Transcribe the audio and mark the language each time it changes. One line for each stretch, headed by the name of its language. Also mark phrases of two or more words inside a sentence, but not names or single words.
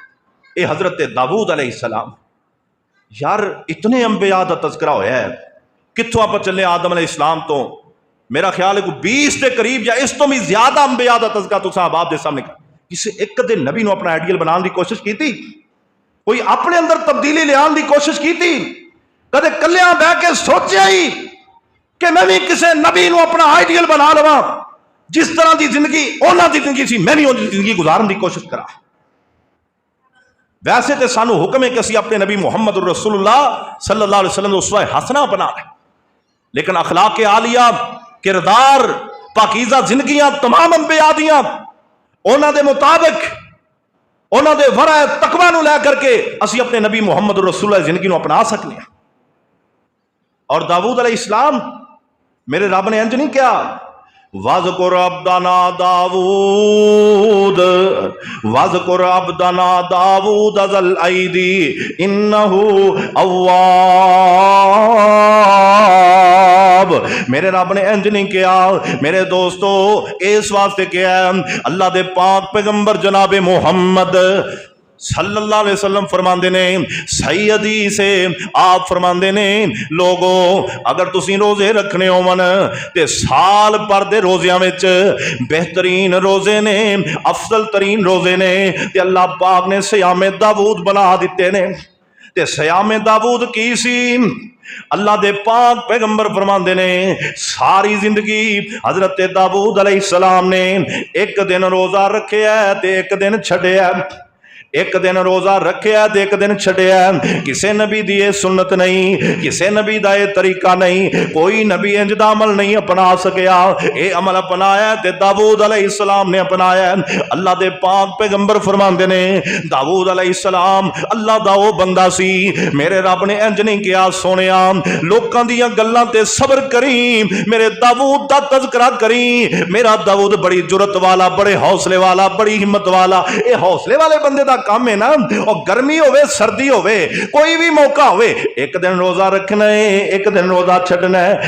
Punjabi: اے حضرت داؤد
Arabic: علیہ السلام،
Punjabi: یار اتنے انبیاء دا تذکرہ ہویا ہے، کتوں آپ چلے آدم علیہ السلام تو میرا خیال ہے کہ 20 کے قریب یا اس تو بھی زیادہ انبیاء دا تذکرہ تو صاحب آپ دے سامنے کر۔ کسی ایک دن نبی نو اپنا آئیڈیل بنانے دی کوشش کی تھی؟ کوئی اپنے اندر تبدیلی لے آنے دی کوشش کی تھی؟ کدے کلیاں بہ کے سوچیا ہی کہ میں بھی کسی نبی نو اپنا آئیڈیل بنا لواں، جس طرح دی زندگی انہاں دی زندگی سی میں بھی انہاں دی زندگی گزارن دی کوشش کرا؟ ویسے تے سانو حکم ہے کہ اسی اپنے نبی محمد رسول اللہ
Arabic: صلی اللہ علیہ وسلم
Punjabi: اسوہ حسنہ بنا لیں، لیکن اخلاق عالیہ، کردار، پاکیزہ زندگیاں تمام انبیاء دیاں انہاں دے مطابق، انہاں دے ورع تقوی نو لے کر کے اسی اپنے نبی محمد رسول اللہ زندگی نو اپنا سکنے ہیں۔ اور داؤد
Arabic: علیہ السلام
Punjabi: میرے رب نے انج نہیں کیا
Arabic: وَاذْكُرْ عَبْدَنَا داؤد وَاذْكُرْ عَبْدَنَا داؤد ذَا الْأَيْدِي إِنَّهُ أَوَّابٌ۔
Punjabi: میرے رب نے انج نہیں کیا میرے دوستو، اس واسطے کیا اللہ دے پاک پیغمبر جناب محمد
Arabic: صلی اللہ علیہ وسلم
Punjabi: فرماندے نے، صحیح حدیث سے آپ فرماندے نے لوگوں اگر تسی روزے رکھنے ہون تے سال پر دے روزیاں وچ بہترین روزے نے، افضل ترین روزے نے، تے اللہ پاک نے صیام داؤد بنا دیتے نے۔ تے صیام داؤد کی سی؟ اللہ دے پاک پیغمبر فرماندے نے ساری زندگی حضرت داؤد
Arabic: علیہ السلام
Punjabi: نے ایک دن روزہ رکھے ہے تے ایک دن چھڑے ہے، ایک دن روزہ رکھیا تے ایک دن چھڈیا، کسے نبی دی یہ سنت نہیں، کسے نبی دا یہ طریقہ نہیں، کوئی نبی انج دا عمل نہیں اپنا سکیا۔ اے عمل اپنایا تے داؤد
Arabic: علیہ السلام
Punjabi: نے اپنایا۔ اللہ دے پاک پیغمبر فرماندے نے داؤد
Arabic: علیہ السلام
Punjabi: اللہ دا او بندہ سی، میرے رب نے انج نہیں کیا سونیا لوکاں دیاں گلاں تے صبر کری، میرے داؤد دا تذکرہ کری، میرا داؤد بڑی جرت والا، بڑے حوصلے والا، بڑی ہمت والا۔ اے حوصلے والے بندے دا کام ہے نا، اور گرمی ہوئے سردی ہوئے کوئی بھی موقع ہوئے، ایک دن روزہ رکھنا ہے ایک دن روزہ چھڈنا ہے۔